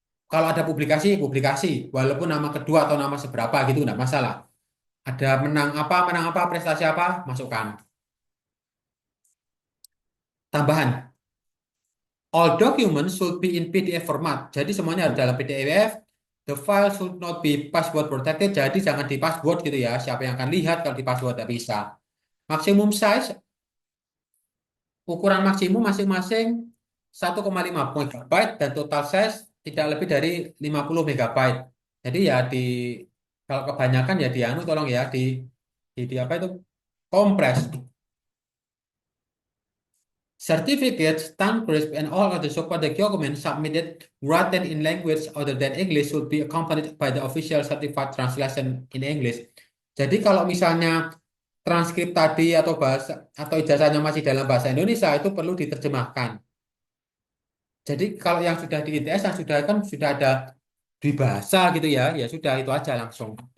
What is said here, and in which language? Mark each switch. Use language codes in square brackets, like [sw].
[id] Kalau ada publikasi, publikasi, walaupun nama kedua atau nama seberapa gitu nggak masalah. Ada menang apa, prestasi apa, masukkan. [en] Tambahan, all documents should be in PDF format. [id] Jadi semuanya harus dalam PDF. [en] The file should not be password protected. [id] Jadi jangan di password gitu ya. Siapa yang akan lihat kalau di password tidak bisa. Maximum size, ukuran maksimum masing-masing 1,5 megabyte dan total size tidak lebih dari 50 megabyte. Jadi ya kalau kebanyakan ya tolong ya di apa itu kompres. [en] Certificates, transcripts, and all other supporting documents submitted written in language other than English should be accompanied by the official certified translation in English. [id] Jadi kalau misalnya transkrip tadi atau bahasa atau ijazahnya masih dalam bahasa Indonesia itu perlu diterjemahkan. Jadi kalau yang sudah di ITS yang sudah kan sudah ada di bahasa gitu ya, ya sudah itu aja langsung.